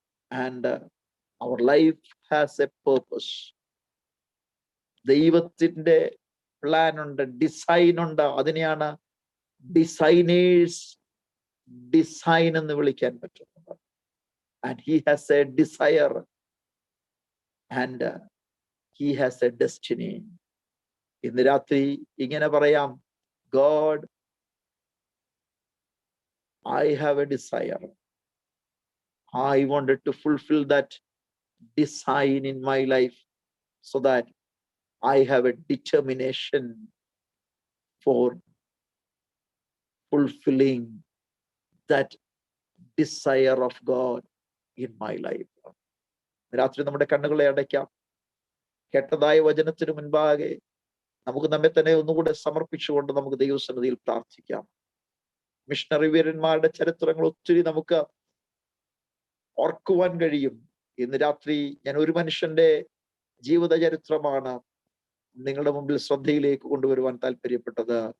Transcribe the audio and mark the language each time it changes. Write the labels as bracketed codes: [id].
[en] And our life has a purpose. [ml] ദൈവത്തിന്റെ plan ഉണ്ട്, design ഉണ്ട്. അതിനെയാണ് ഡിസൈനേഴ്സ് ഡിസൈൻ എന്ന് വിളിക്കാൻ പറ്റുന്നത്. [en] And he has a desire and he has a destiny. [ml] ഇന്ന് രാത്രി ഇങ്ങനെ പറയാം, [en] God, I have a desire. I wanted to fulfill that design in my life so that I have a determination for fulfilling that desire of God in my life. [ml] രാത്രി നമ്മുടെ കണ്ണുകളെ അടയ്ക്കാം. കേട്ടതായ വചനത്തിന് മുൻപാകെ നമുക്ക് നമ്മെ തന്നെ ഒന്നുകൂടെ സമർപ്പിച്ചുകൊണ്ട് നമുക്ക് ദൈവസന്നിധിയിൽ പ്രാർത്ഥിക്കാം. മിഷണറി വീരന്മാരുടെ ചരിത്രങ്ങൾ ഒത്തിരി നമുക്ക് ഓർക്കുവാൻ കഴിയും. ഇന്ന് രാത്രി ഞാൻ ഒരു മനുഷ്യന്റെ ജീവിത ചരിത്രമാണ് നിങ്ങളുടെ മുമ്പിൽ ശ്രദ്ധയിലേക്ക് കൊണ്ടുവരുവാൻ താല്പര്യപ്പെട്ടത്.